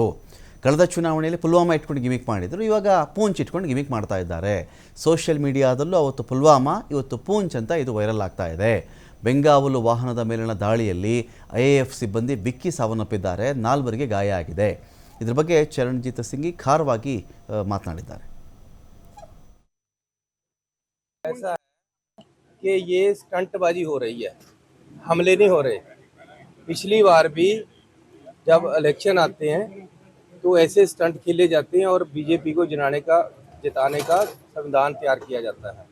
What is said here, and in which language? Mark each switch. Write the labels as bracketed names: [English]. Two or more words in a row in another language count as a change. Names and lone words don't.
[Kannada] ಕಳೆದ ಚುನಾವಣೆಯಲ್ಲಿ ಪುಲ್ವಾಮಾ ಇಟ್ಕೊಂಡು ಗಿಮಿಕ್ ಮಾಡಿದರು, ಇವಾಗ ಪೂಂಚ್ ಇಟ್ಕೊಂಡು ಗಿಮಿಕ್ ಮಾಡ್ತಾ ಇದ್ದಾರೆ. ಸೋಷಿಯಲ್ ಮೀಡಿಯಾದಲ್ಲೂ ಅವತ್ತು ಪುಲ್ವಾಮಾ, ಇವತ್ತು ಪೂಂಚ್ ಅಂತ ಇದು ವೈರಲ್ ಆಗ್ತಾ ಇದೆ. ಬೆಂಗಾವಲು ವಾಹನದ ಮೇಲಿನ ದಾಳಿಯಲ್ಲಿ IAF ಸಿಬ್ಬಂದಿ ಬಿಕ್ಕಿ ಸಾವನ್ನಪ್ಪಿದ್ದಾರೆ, 4 ಗಾಯ ಆಗಿದೆ. ಇದ್ರ ಬಗ್ಗೆ ಚರಣ್ಜೀತ್ ಸಿಂಗ್ ಖಾರವಾಗಿ ಮಾತನಾಡಿದ್ದಾರೆ. [Hindi] ऐसा है कि ये स्टंटबाजी हो रही है, हमले नहीं हो रहे. पिछली बार भी जब इलेक्शन आते हैं तो ऐसे स्टंट खेले जाते हैं और बीजेपी को जिताने का संविधान तैयार किया जाता है.